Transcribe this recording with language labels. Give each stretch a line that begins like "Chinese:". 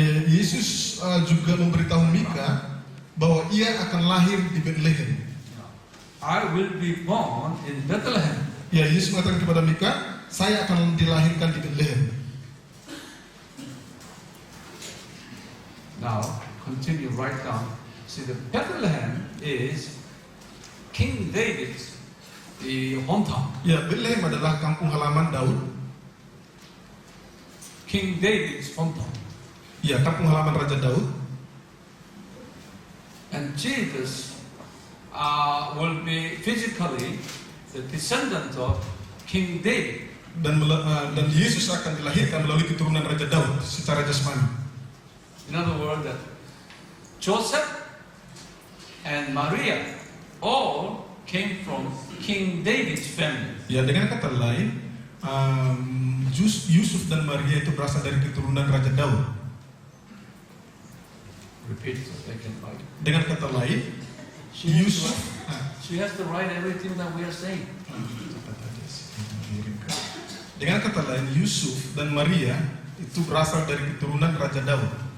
Indonesian: Yesus juga memberitahu Mika bahwa ia akan lahir di Bethlehem.
English: I will be born in Bethlehem.
Indonesian: Ya, Yesus mengatakan kepada Mika, saya akan dilahirkan di Bethlehem.
English: Now, continue right down. See, the Bethlehem is King David's the hometown.
Indonesian: Ya, Bethlehem adalah kampung halaman Daud.
English: King David's hometown.
Indonesian: Ya, kampung halaman Raja Daud.
English: And Jesus will be physically the descendant of King David.
Indonesian: Dan Yesus akan dilahirkan melalui keturunan Raja Daud secara jasmani.
English: In other words, that Joseph and Maria all came from King David's family.
Indonesian: Ya, dengan kata lain, Yusuf dan Maria itu berasal dari keturunan Raja Daud.
English: repeat so they can write.
Indonesian: Dengan kata lain, Yusuf.
English: She has to write everything that we are saying.
Indonesian: Dengan kata lain, Yusuf dan Maria itu berasal dari keturunan Raja Daud.